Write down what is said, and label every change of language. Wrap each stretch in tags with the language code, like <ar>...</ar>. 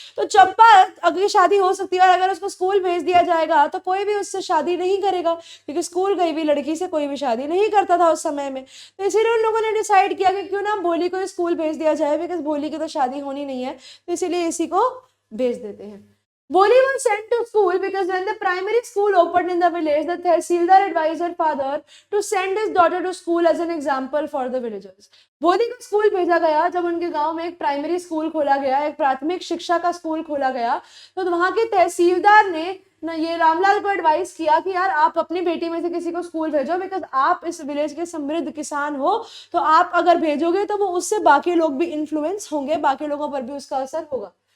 <hi>तो चंपा अगर शादी हो सकती है और अगर उसको स्कूल भेज दिया जाएगा तो कोई भी उससे शादी नहीं करेगा क्योंकि स्कूल गई हुई लड़की से कोई भी शादी नहीं करता था उस समय में। तो इसीलिए उन लोगों ने डिसाइड किया कि क्यों ना भोली को स्कूल भेज दिया जाए, बिकॉज भोली की तो शादी होनी नहीं है, तो इसीलिए इसी को भेज देते हैं।</hi> <en>Boli was sent to school because when the primary school opened in the village, the Tehsildar advised her father to send his daughter to school as an example for the villagers.</en> <hi>भोली को school भेजा गया जब उनके गांव में एक primary school खोला गया, एक प्राथमिक शिक्षा का स्कूल खोला गया, तो वहां के तहसीलदार ने ना ये रामलाल को एडवाइस किया कि यार आप अपनी बेटी में से किसी को स्कूल भेजो, बिकॉज आप इस विलेज के समृद्ध किसान हो, तो आप अगर भेजोगे तो वो उससे बाकी लोग भी इन्फ्लुएंस होंगे, बाकी लोगों पर भी उसका असर होगा।</hi>